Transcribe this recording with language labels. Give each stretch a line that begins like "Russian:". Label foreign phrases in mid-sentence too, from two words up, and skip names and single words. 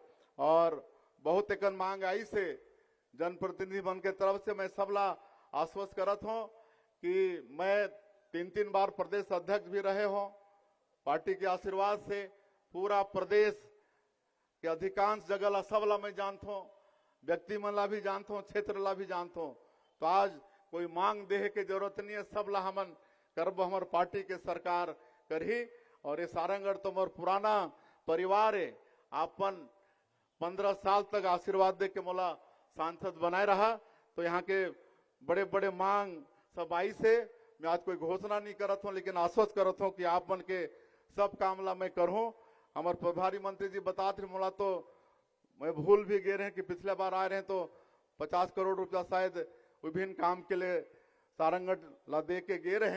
Chhattisgarhi: और बहुत एक मांग आई से जनप्रतिनिधि मन के तरफ से मैं सबला आश्वस्त करत हूं कि मैं 3 बार प्रदेश अध्यक्ष भी रहे हो। पार्टी के आशीर्वाद से पूरा प्रदेश के अधिकांश जगह ला सबला मैं जानता हूं, व्यक्ति मन ला भी जानता हूं, क्षेत्र ला भी जानता हूं। तो आज कोई मांग देहे के जरूरत नहीं है, सबला हमन करब हमार पार्टी के सरकार करही। और ये सारंगढ़ तो मोर पुराना परिवार है, आपन 15 साल तक आशीर्वाद दे के मोला सांसद बनाए रहा। तो यहाँ के बड़े बड़े मांग सब आई से मैं आज कोई घोषणा नहीं करत हूँ, लेकिन आश्वस्त करत हूँ कि आप मन के सब काम ला मैं करूँ। हमारे प्रभारी मंत्री जी बताते मोला, तो मैं भूल भी गए रहे कि पिछले बार आए रहे तो 50 करोड़ रुपया शायद विभिन्न काम के लिए सारंगढ़ ला दे के गए रहे।